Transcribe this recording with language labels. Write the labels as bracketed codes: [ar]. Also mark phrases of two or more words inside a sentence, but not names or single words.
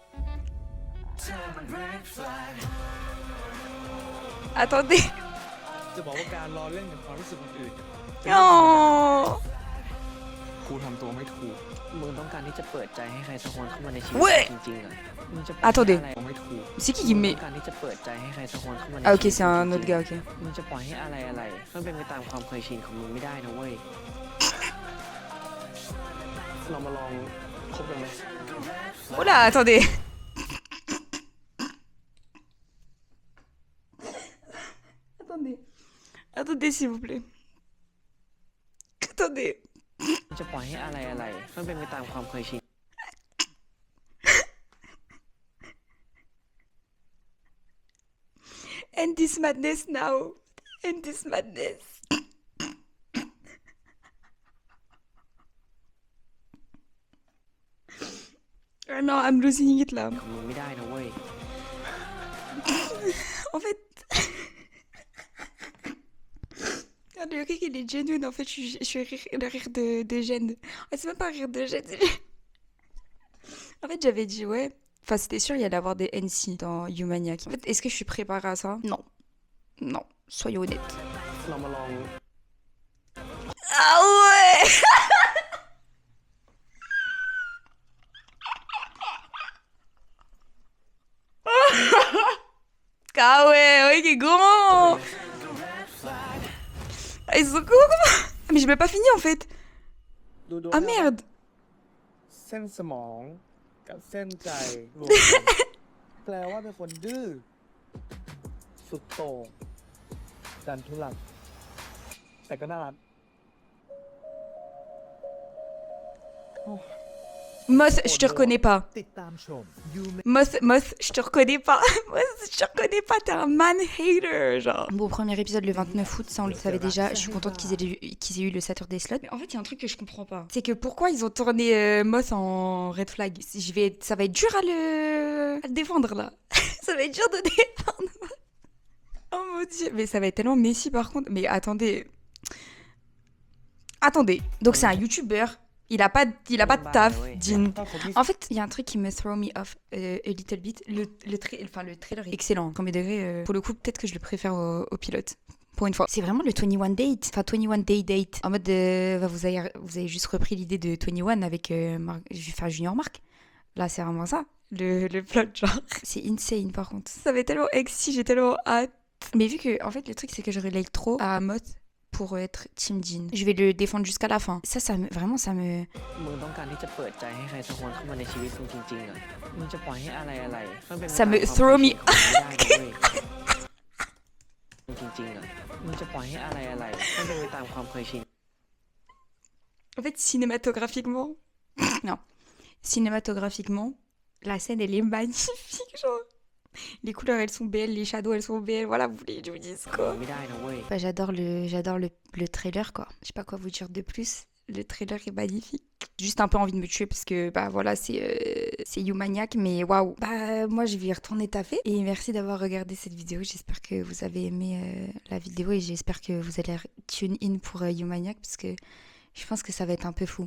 [fr] Attendez. [th] จะบอกว่าการรอเล่นกับความรู้สึกคนอื่น [fr] Oh. [th] ครูทำตัวไม่ถูก มึงต้องการที่จะเปิดใจให้ใครสักคนเข้ามาในชีวิต เว้ย จริงๆเหรอมึงจะปล่อย [fr] Attendez [th] ให้อะไร ตัวไม่ถูก [fr] C'est qui [th] มึง [fr] met [th] ต้องการที่จะเปิดใจให้ใครสักคนเข้ามาใน [fr] Ah ok, [th] ชีวิต [fr] c'est un [th] จริ [fr] autre [th] งๆ [fr] gars, ok. [th] มึงจะปล่อยให้อะไรมันเป็นไปตามความเคยชินของมึงไม่ได้นะเว้ย เรามาลองคบกันไหม [fr] Oula, attendez. Attendez. Attendez, s'il vous plaît. Attendez. [th] มึงจะปล่อยให้อะไรมันเป็นไปตามความเคยชิน [en] End this madness now. End this madness. Oh non, I'm losing it là. [th] ของมึงไม่ได้นะเว้ย [fr] En fait. Ah, le rire il est genuine, en fait, je suis le rire de gêne. Ah, c'est même pas un rire de gêne. En fait, j'avais dit ouais. Enfin, c'était sûr, il y allait avoir des NC dans Humaniac. En fait, est-ce que je suis préparée à ça? Non. Non, soyons honnêtes. [th] เรามาลอง [fr] Ah ouais. Ah ouais, ok, comment? Ah, ils sont comment? Ah, mais j'ai même pas fini en fait. [th] ดู [fr] Ah merde. [th] เส้นสมองกับเส้นใจรวมกันแปลว่าเป็นคนดื้อ สุดโต่งดันทุลัก แต่ก็น่ารัก [fr] Moth, je te reconnais pas. [th] ติดตามชมยูเม [fr] Moth, je te reconnais pas. Moth, je te reconnais pas, t'es un [en] man hater, [fr] genre. Bon, premier épisode le 29 août, ça on le savait déjà. Je suis contente qu'ils aient eu le [en] Saturday slot. [fr] Mais en fait, il y a un truc que je comprends pas. C'est que pourquoi ils ont tourné Moth en [en] red flag? [fr] Ça va être dur à le défendre là. Ça va être dur de défendre. Oh mon dieu. Mais ça va être tellement Messi par contre. Mais attendez. Attendez. Donc c'est un youtubeur. Il a pas de taf, Jin. En fait, il y a un truc qui me [en] throw me off a little bit. [fr] Le trailer est excellent. Premier degré, pour le coup, peut-être que je le préfère au pilote. Pour une fois. C'est vraiment le 21 Date. Enfin, 21 Day Date. En mode, vous avez juste repris l'idée de 21 avec je vais faire Junior Mark. Là, c'est vraiment ça. Le plot, genre. C'est insane, par contre. Ça va tellement exci, j'ai tellement hâte. Mais vu que, en fait, le truc, c'est que je relate trop à Moth pour être Team Jin. Je vais le défendre jusqu'à la fin. Vraiment, ça me... [th] มึงต้องการที่จะเปิดใจให้ใครสักคนเข้ามาในชีวิตมึงจริงๆเหรอมึงจะปล่อยให้อะไรมันเป็นไป [fr] Ça me [th] ตามความ [en] throw [th] เคย [en] me [th] ชินของมึงไม่ได้นะเว้ยมึงจริงๆเหรอมึงจะปล่อยให้อะไรมันเป็นไปตามความเคยชิน [fr] En fait, cinématographiquement... non. Cinématographiquement, la scène, elle est magnifique, genre. Les couleurs, elles sont belles, les shadows, elles sont belles. Voilà, vous voulez que je vous dise [th] ของมึ [fr] quoi. [th] งไม่ได้นะเว้ย [fr] Bah, j'adore le trailer, quoi. Je sais pas quoi vous dire de plus. Le trailer est magnifique. Juste un peu envie de me tuer parce que, bah voilà, c'est Humaniac, mais waouh. Bah, moi, je vais y retourner taffer. Et merci d'avoir regardé cette vidéo. J'espère que vous avez aimé la vidéo et j'espère que vous allez [en] tune in [fr] pour Humaniac parce que je pense que ça va être un peu fou.